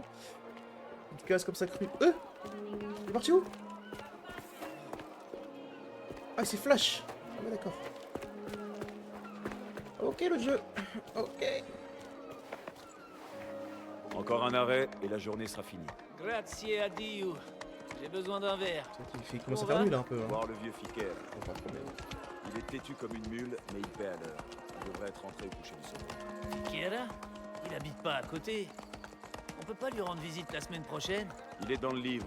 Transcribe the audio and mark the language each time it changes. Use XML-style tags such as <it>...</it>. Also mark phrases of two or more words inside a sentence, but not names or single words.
<fr>Il te casse comme ça cru. Il est parti où? Ah, c'est Flash. Ah ouais, d'accord. Ok, le jeu. Ok. Encore un arrêt et la journée sera finie.</fr> <it>Grazie a Dio.</it> <fr>J'ai besoin d'un verre. Il commence à faire nul un peu. Hein. Voir le vieux Ficker. Pas de problème. Il est têtu comme une mule, mais il paie à l'heure. Il devrait être rentré au coucher du soleil. Fichera? Il habite pas à côté. On peut pas lui rendre visite la semaine prochaine? Il est dans le livre.</fr>